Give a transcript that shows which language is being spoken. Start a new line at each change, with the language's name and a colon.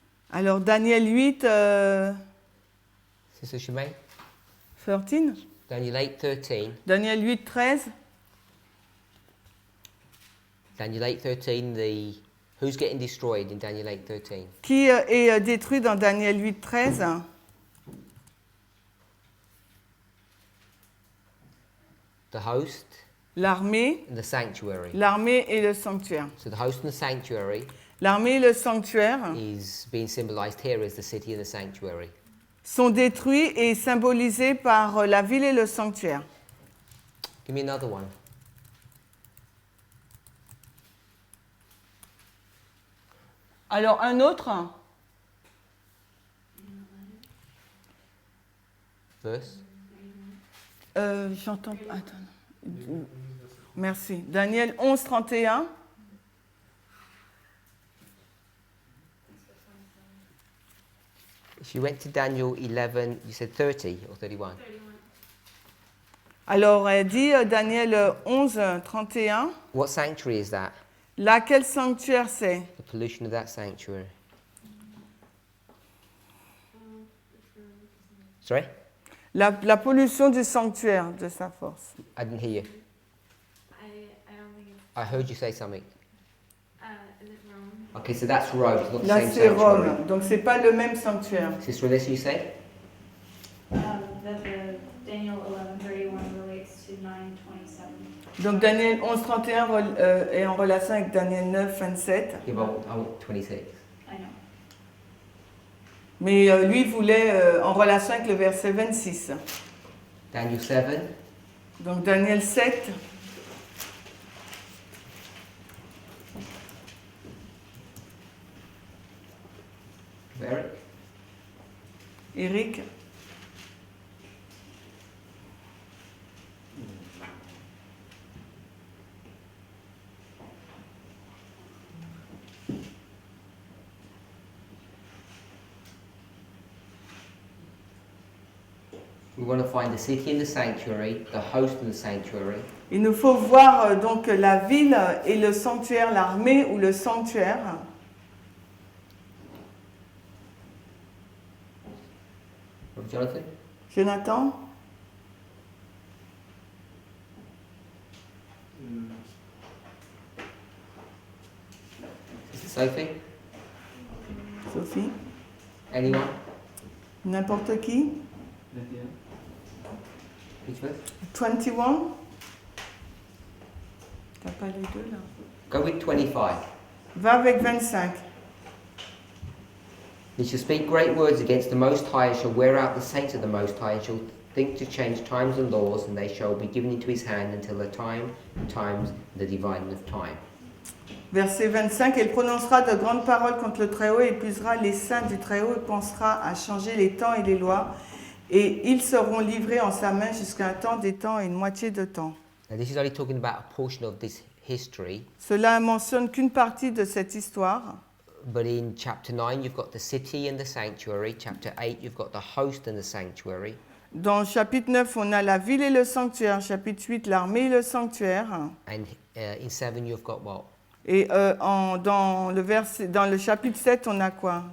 French: Alors Daniel 8,
English: Sister Shemaine? 13. Daniel 8, 13. Daniel 8, 13. Daniel 8, 13, who's getting destroyed in Daniel 8, 13?
French: Qui est détruit dans Daniel 8, 13?
English: The host
French: L'armée,
English: and the sanctuary.
French: l'armée et le sanctuaire.
English: So the host and the sanctuary
French: L'armée et le sanctuaire
English: is being symbolized here as the city and the sanctuary.
French: sont détruits et symbolisés par la ville et le sanctuaire.
English: Give me another one.
French: Alors un autre,
English: Verse?
French: j'entends. Attends. Merci.
English: Daniel 11, 31. If you went to Daniel 11, you said 30 or 31?
French: Alors elle dit Daniel 11, 31.
English: What sanctuary is that?
French: Là, quel sanctuaire c'est?
English: The pollution of that sanctuary. Sorry?
French: La pollution du sanctuaire de sa force.
English: I didn't hear you. I don't think it's, I heard you say something. is it Rome? Okay, so that's Rome. It's not the
French: Là,
English: same
French: c'est
English: sanctuary.
French: Rome. Donc c'est pas le même sanctuaire.
English: Sister Alyssa, you said? That the Daniel 11:31 relates to 9:27. Donc Daniel 11, 31 est en relation avec Daniel 9, 27. Yeah, but I want 26. I know.
French: Mais lui voulait en relation avec le verset 26.
English: Daniel 7.
French: Donc Daniel 7.
English: Eric? Eric. We want to find the city and the sanctuary, the host and the sanctuary,
French: Il nous faut voir donc la ville et le sanctuaire, l'armée ou le sanctuaire.
English: Jonathan? Jonathan. Sophie? Sophie. Anyone?
French: N'importe qui.
English: 21. Which verse? 21.
French: T'as pas les deux là.
English: Go with 25.
French: Va avec 25.
English: He shall speak great words against the Most High, and shall wear out the saints of the Most High, and shall think to change times and laws, and they shall be given into his hand until the time and times and the dividing of time.
French: Verset 25, elle prononcera de grandes paroles contre le Très-Haut et épuisera les saints du Très-Haut et pensera à changer les temps et les lois. Et ils seront livrés en sa main jusqu'à un temps, des temps et une moitié de temps.
English: Now, this is only talking about a portion of this history,
French: Cela mentionne qu'une partie de cette histoire.
English: but in chapter 9, you've got the city and the sanctuary. Chapter 8, you've got the host and the sanctuary.
French: Dans le chapitre 9, on a la ville et le sanctuaire. Chapitre 8, l'armée et le sanctuaire.
English: And in 7, you've got what?
French: Et dans le chapitre 7, on a quoi?